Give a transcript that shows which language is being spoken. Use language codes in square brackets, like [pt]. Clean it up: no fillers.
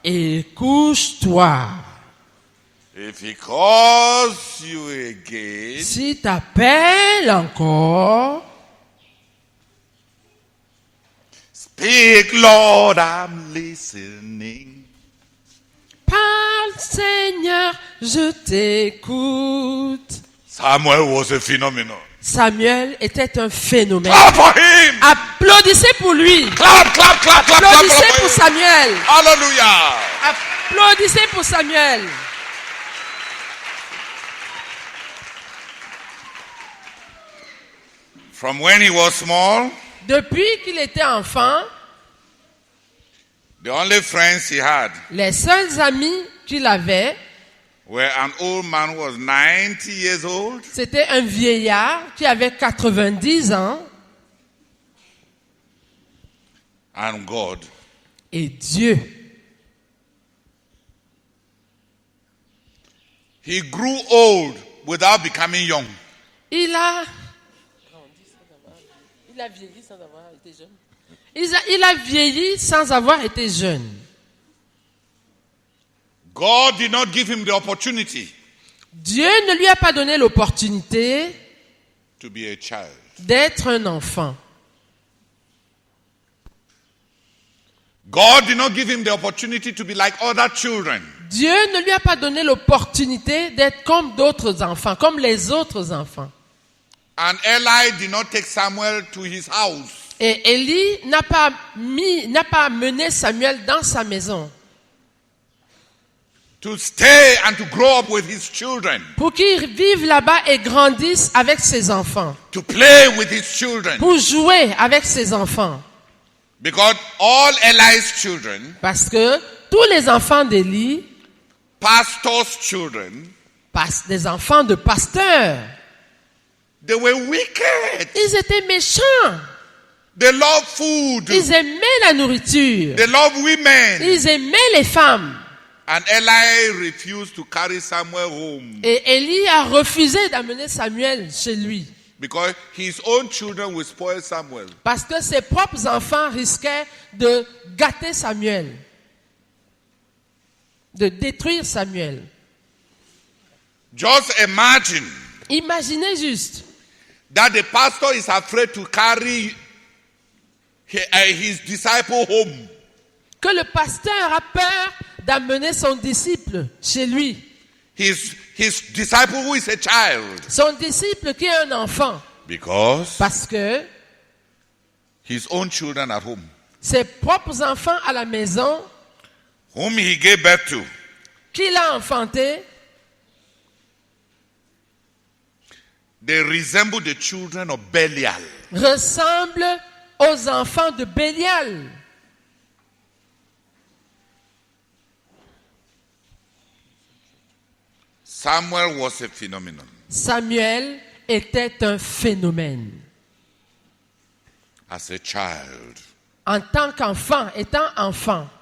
[fr] et couche-toi. [en] If he calls you again, [fr] Si t'appelles encore, [en] speak, Lord, I'm listening. [fr] parle Seigneur, je t'écoute. [en] Samuel was a phenomenon. [fr] Samuel était un phénomène. [en] Clap for him. [fr] Applaudissez pour lui. [en] Clap, clap, clap, clap, clap, [fr] Applaudissez [en] clap [fr] pour [en] for him. Samuel. Hallelujah. [fr] Applaudissez pour Samuel. [en] From when he was small, [fr] Depuis qu'il était enfant, [en] the only friends he had [fr] les seuls amis qu'il avait, [en] were an old man who was 90 years old [fr] c'était un vieillard qui avait 90 ans [en] and God. [fr] et Dieu. [en] He grew old without becoming young. [fr] Il a vieilli sans avoir été jeune. Il a vieilli sans avoir été jeune. [en] God did not give him the opportunity [fr] Dieu ne lui a pas donné l'opportunité [en] to be a child. [fr] d'être un enfant. [en] God did not give him the opportunity to be like other children. [fr] Dieu ne lui a pas donné l'opportunité d'être comme d'autres enfants, comme les autres enfants. [en] And Eli did not take Samuel to his house. [fr] Et Élie n'a pas mené Samuel dans sa maison [en] To stay and to grow up with his children. [fr] pour qu'il vive là-bas et grandisse avec ses enfants, [en] To play with his children. [fr] pour jouer avec ses enfants. [en] Because all Eli's children, [fr] Parce que tous les enfants d'Élie, [en] pastors' children, [fr] des enfants de pasteurs, [en] they were wicked. [fr] ils étaient méchants. [en] They love food. [fr] Ils aimaient la nourriture. [en] They love women. [fr] Ils aimaient les femmes. [en] And Eli refused to carry Samuel home [fr] Et Élie a refusé d'amener Samuel chez lui. [en] because his own children will spoil Samuel. [fr] Parce que ses propres enfants risquaient de gâter Samuel. De détruire Samuel. [en] Just imagine [fr] Imaginez juste [en] that the pastor is afraid to carry his disciple home. [fr] que le pasteur a peur d'amener son disciple chez lui. [en] His disciple who is a child. [fr] Son disciple qui est un enfant. [en] Because [fr] Parce que [en] his own children at home, [fr] ses propres enfants à la maison, [en] whom he gave birth to, [fr] qu'il a enfanté, [en] they resemble the children of Belial. [fr] ressemblent aux enfants de Bélial. [en] Samuel was a phenomenon. [fr] Samuel était un phénomène. [en] As a child, [fr] En tant qu'enfant, étant enfant,